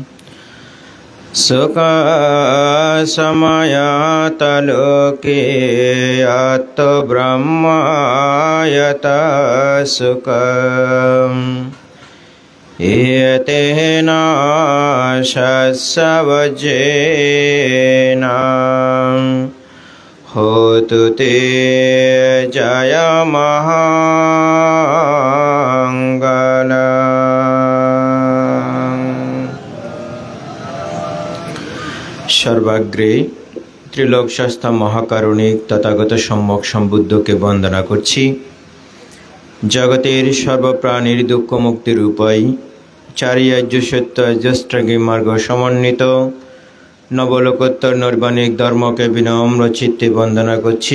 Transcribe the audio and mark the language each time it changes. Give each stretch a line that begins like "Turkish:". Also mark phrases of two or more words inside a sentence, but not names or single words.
Pali: सुखसमयात लोके आत्मब्रह्मायत सुखम् एतेन शस्वजेन होतु ते जयमहाङ्गलम्।
Bangla: সর্বাগ্রে ত্রিলোক শাস্তা মহাকারণিক তথাগত সম্যক সম্বুদ্ধকে বন্দনা করছি। জগতের সর্বপ্রাণীর দুঃখ মুক্তির উপায়, চারি আর্য সত্য জ্যেষ্ঠজ্ঞ মার্গ সমন্বিত নবলোকোত্তর নৈর্বাণিক ধর্মকে বিনম্র চিত্তে বন্দনা করছি।